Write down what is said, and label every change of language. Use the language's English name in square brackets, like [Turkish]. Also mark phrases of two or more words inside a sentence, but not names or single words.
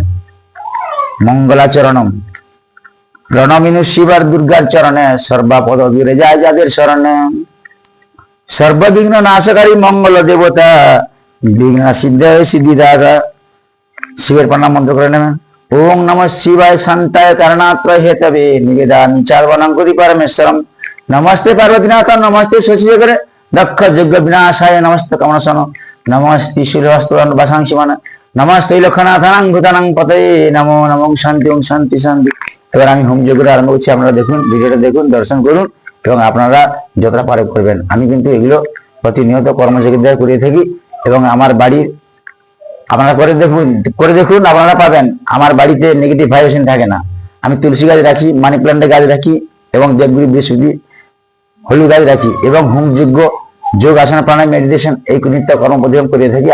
[Bangla] মঙ্গলাচরণম প্রণমিনু শিবার দুর্গার চরণে সর্বাপদ দূরে যায় যাদের শরণে। সর্ববিঘ্ন নাশকারী মঙ্গল দেবতা বিঘ্ন সিদ্ধায় সিদ্ধিদাতা। শিবের প্রণাম মন্ত্র করে নেবেন। [Sanskrit] ওম নমঃ শিবায় শান্তায় কারণাত্রয় হেতবে নিবেদামি চার্বণাঙ্কুতি পরমেশ্বরম। নমস্তে পার্বতীনাথ নমস্তে শশীশেখরে দক্ষ যজ্ঞ বিনাশায় নমস্তে কমলসন নমস্তে শিলহস্তন বাসাংশি মান নমস্তে লক্ষণাথানাং ভূতানাং পতয়ে নমো নমঃ শান্তি ওম শান্তি শান্তি। [Bangla] এবার আমি হোম যজ্ঞটা আরম্ভ করছি। আপনারা দেখুন, ভিডিওটা দেখুন, দর্শন করুন এবং আপনারা যতটা পারে করবেন। আমি কিন্তু এগুলো প্রতিনিয়ত কর্মযোগী দ্বারা করিয়ে থাকি এবং আমার বাড়ির আপনারা করে দেখুন আপনারা পাবেন। আমার বাড়িতে [English] negative vibration [Bangla] থাকে না। আমি তুলসী গাছ রাখি, [English] money plant's [Bangla] গাছ রাখি এবং দেবগুরি বৃহস্পতি হলুদ গাছ রাখি এবং হোম যজ্ঞ যোগ আসন প্রাণায়াম মেডিটেশন এই নিত্য কর্ম প্রতিক্রম করিয়ে থাকি।